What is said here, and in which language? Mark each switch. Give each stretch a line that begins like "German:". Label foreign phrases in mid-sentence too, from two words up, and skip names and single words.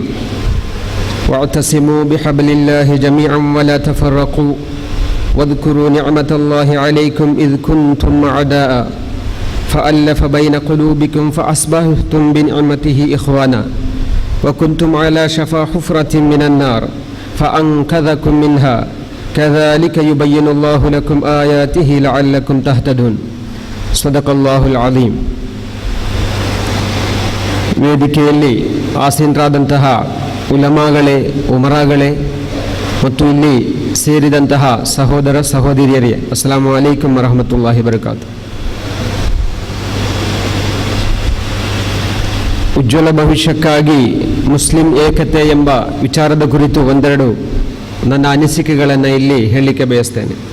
Arabic: واعتصموا بحبل الله جميعا ولا تفرقوا واذكروا نعمة الله عليكم إذ كنتم أعداء فألف بين قلوبكم فأصبحتم بنعمته إخوانا وكنتم على شفا حفرة من النار فأنقذكم منها كذلك يبين الله لكم آياته لعلكم تهتدون. صدق الله العظيم.
Kannada: ವೇದಿಕೆಯಲ್ಲಿ ಆಸೀನರಾದಂತಹ ಉಲಮಾಗಳೇ, ಉಮರಾಗಳೇ ಮತ್ತು ಇಲ್ಲಿ ಸೇರಿದಂತಹ ಸಹೋದರ ಸಹೋದರಿಯರೇ,
Arabic: السلام عليكم ورحمة الله وبركاته.
Kannada: ಉಜ್ವಲ ಭವಿಷ್ಯಕ್ಕಾಗಿ ಮುಸ್ಲಿಂ ಏಕತೆ ಎಂಬ ವಿಚಾರದ ಕುರಿತು ಒಂದೆರಡು ನನ್ನ ಅನಿಸಿಕೆಗಳನ್ನು ಇಲ್ಲಿ ಹೇಳಲಿಕ್ಕೆ ಬಯಸ್ತೇನೆ.